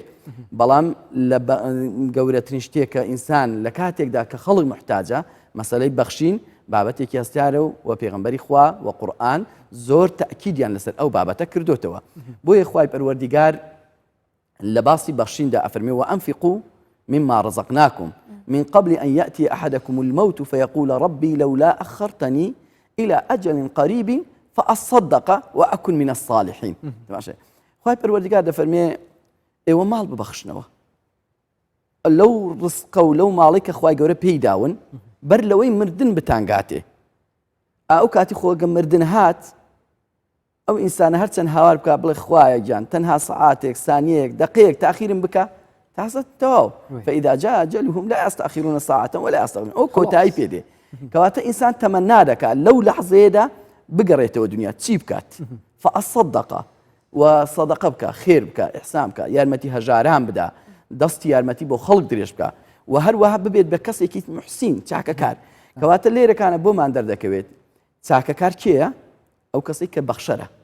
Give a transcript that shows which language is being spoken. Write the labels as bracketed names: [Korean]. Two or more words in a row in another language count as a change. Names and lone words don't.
[Central Kurdish] بەڵام لە گەورەترین شتێک کە ئینسان لە کاتێکدا کە خەڵک محتاجە مەسەلەی بەخشین بابەتێکی هەستیارە و پێغەمبەری خوا و قورئان زۆر تەکیدیان لەسەر ئەو بابەتە کردوتەوە بۆیە خوای پەروەردیگار لە باسی بەخشیندا ئەفەرمێ [Arabic] وأنفقوا مما رزقناكم من قبل أن يأتي أحدكم الموت فيقول ربي لولا أخرتني إلى أجل قريب فأصدق وأكن من الصالحين [Central Kurdish] ماشي خوای پەروەردیگار دەفەرمێ ئێوە ماڵ ببەخشنەوە لەو ڕزقە و لەو ماڵی کە خوای گەورە پێی داون بەر لەوەی مردن بتانگاتێ ئەو کاتی خۆگە مردن هات ئەو ئینسانە هەرچەند هاوار بکە بڵێ خوایە گیان تەنها سەعاتێک سانیەک دقەیەک تاخیرم بکە تاسە تەواو فإذا [Arabic] جاء أجلهم لا يستأخرون ساعة ولا يستقدمون [Central Kurdish] ئەو کۆتایی پێدێ کەواتە ئینسان تەمەنا دەکات لەو لەحظەیەدا بگەڕێتەوە دنیا چی بکات فأصدق وصدقە بکە خێر بکە ئیحسان بکە یارمەتی هەژاران بدا دەستی یارمەتی بۆ خەڵک درێژ بکە و هەروەها ببێت بە کەسێکی محسین چاکەکار کەواتە لێرەکانە بۆمان دەردەکەوێت چاکەکار کێیە ئەو کەسەی کە بەخشەرە